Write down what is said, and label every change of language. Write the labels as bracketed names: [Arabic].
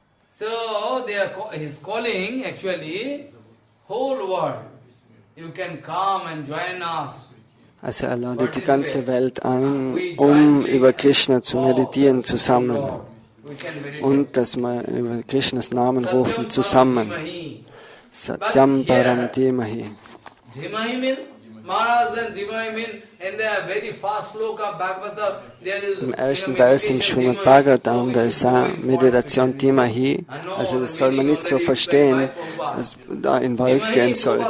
[English] So he's calling actually whole world. You can come and join us. [German] Also er ladet die ganze Welt ein, um über Krishna zu meditieren zusammen und dass wir über Krishnas Namen rufen zusammen. [Sanskrit] SHyam param dhimahi. [English] Dhimahi means Maharaj, then Dhimahi means in the very first sloka of Bhagavatam there is [German] im ersten Vers im Srimad Bhagavatam, da ist auch Meditation Dhimahi, also das soll man nicht so verstehen, dass da in Wald gehen soll.